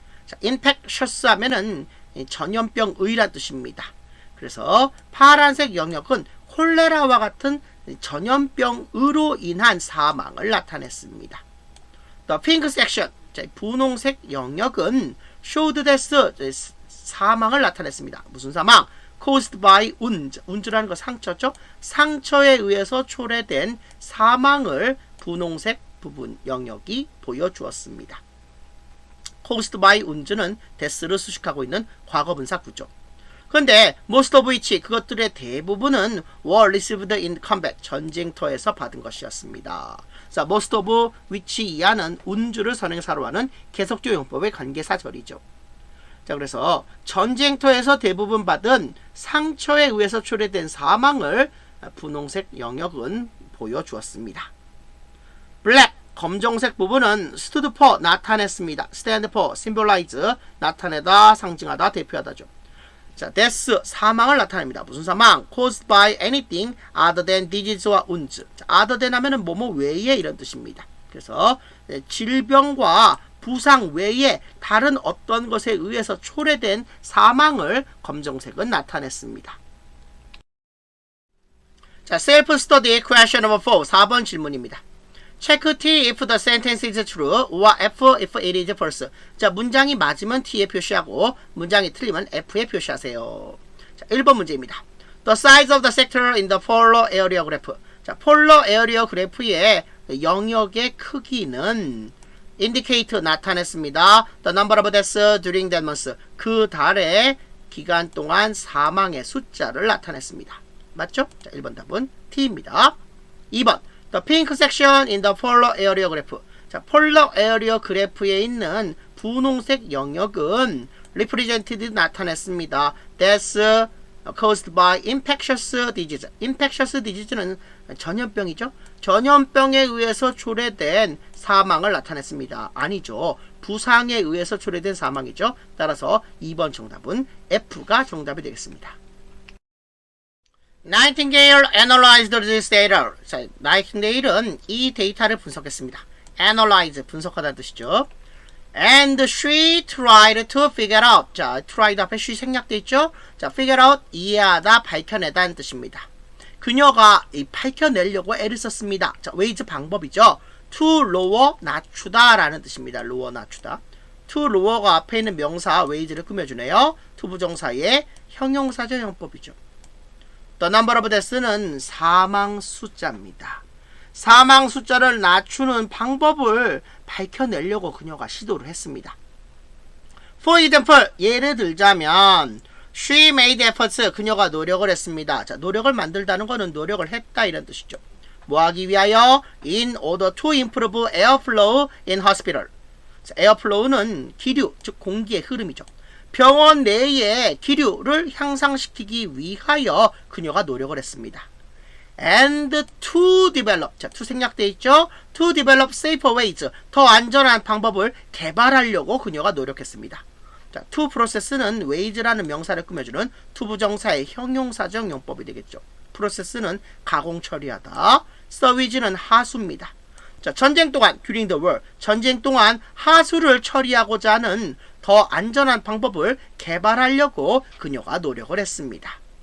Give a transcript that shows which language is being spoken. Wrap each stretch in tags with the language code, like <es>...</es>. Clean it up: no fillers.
<ko>자, infectious 하면은 전염병의란 뜻입니다. 그래서 파란색 영역은 콜레라와 같은 전염병으로 인한 사망을 나타냈습니다.</ko> <en>The pink section,</en> <ko>자, 분홍색 영역은</ko> <en>showed death,</en> <ko>사망을 나타냈습니다. 무슨 사망?</ko> <en>caused by wound, wound라는 거 상처죠.</en> <ko>상처에 의해서 초래된 사망을 분홍색 부분 영역이 보여주었습니다. caused by wound는 death를 수식하고 있는 과거분사 구조. 그런데 most of which, 그것들의 대부분은</ko> <en>were received in combat,</en> <ko>전쟁터에서 받은 것이었습니다. 자, most of which 이하는 wounds를 선행사로 하는 계속조 용법의 관계사절이죠. 자, 그래서 전쟁터에서 대부분 받은 상처에 의해서 초래된 사망을 분홍색 영역은 보여주었습니다. black, 검정색 부분은 stood for, 나타냈습니다. stand for, symbolize, 나타내다, 상징하다, 대표하다죠. 자, death, 사망을 나타냅니다. 무슨 사망?</ko> <en>caused by anything other than disease와 wounds.</en> <ko>자, other than 하면은 뭐뭐 외에 이런 뜻입니다. 그래서 질병과 부상 외에 다른 어떤 것에 의해서 초래된 사망을 검정색은 나타냈습니다.</ko> <en>자, self-study question number 4,</en> <ko>4번 질문입니다.</ko> <en>Check T if the sentence is true, or F if it is false.</en> <ko>자, 문장이 맞으면 T에 표시하고 문장이 틀리면 F에 표시하세요. 자, 1번 문제입니다.</ko> <en>The size of the sector in the polar area graph. 자, polar area</en> <ko>그래프의 영역의 크기는 indicate 나타냈습니다.</ko> <en>The number of deaths during that month.</en> <ko>그 달의 기간 동안 사망의 숫자를 나타냈습니다. 맞죠? 자, 1번 답은 T입니다. 2번</ko> <en>The pink section in the polar area graph.</en> <ko>자, 폴러 에어리어 그래프에 있는 분홍색 영역은 represented 나타냈습니다.</ko> <en>Deaths caused by infectious disease.</en> <ko>infectious disease는 전염병이죠. 전염병에 의해서 초래된 사망을 나타냈습니다. 아니죠. 부상에 의해서 초래된 사망이죠. 따라서 2번 정답은 F가 정답이 되겠습니다.</ko> <en>Nightingale analyzed this data.</en> <ko>자, 나이팅게일은 이 데이터를 분석했습니다. analyze, 분석하다는 뜻이죠.</ko> <en>And she tried to figure out.</en> <ko>자, tried 앞에 she 생략돼 있죠? 자, figure out, 이해하다, 밝혀내다는 뜻입니다. 그녀가 밝혀내려고 애를 썼습니다. 자, ways 방법이죠. to lower, 낮추다 라는 뜻입니다. lower, 낮추다. to lower가 앞에 있는 명사 ways를 꾸며주네요. to 부정사의 형용사적 용법이죠. The number of deaths는 사망 숫자입니다. 사망 숫자를 낮추는 방법을 밝혀내려고 그녀가 시도를 했습니다.</ko> <en>For example,</en> <ko>예를 들자면</ko> <en>She made efforts,</en> <ko>그녀가 노력을 했습니다. 자, 노력을 만들다는 것은 노력을 했다 이런 뜻이죠. 뭐 하기 위하여?</ko> <en>In order to improve airflow in hospital.</en> <ko>자, airflow는 기류, 즉 공기의 흐름이죠. 병원 내의 기류를 향상시키기 위하여 그녀가 노력을 했습니다. And to develop, 자, to 생략되어 있죠?</ko> <en>To develop safer ways,</en> <ko>더 안전한 방법을 개발하려고 그녀가 노력했습니다. 자, to process는 ways라는 명사를 꾸며주는 to 부정사의 형용사적 용법이 되겠죠. process는 가공 처리하다, service는 하수입니다. 자, 전쟁 동안, during the war, 전쟁 동안 하수를 처리하고자 하는 더 안전한 방법을 개발하려고 그녀가 노력을 했습니다.</ko>